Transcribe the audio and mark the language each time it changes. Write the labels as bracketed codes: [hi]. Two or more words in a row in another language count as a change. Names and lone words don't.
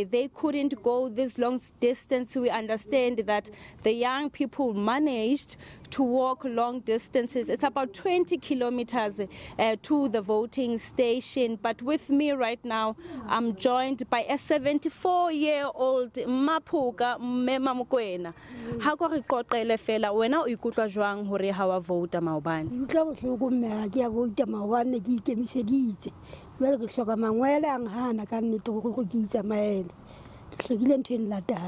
[en] They couldn't go this long distance. We understand that the young people managed to walk long distances. It's about 20 kilometers to the voting station. But with me right now, I'm joined by a 74-year-old Mapuga Mema Mokoena. [st] How go re qoqele fela wena o ikutlwa jwang hore ha wa vota maobane? Ke bohloko mme ke a vota maobane ke ikemiseditse. Jwale ke hloka mangwele a nghana ka nnete gore go ke itsamaele. Ke hlokile ntho e nlatang.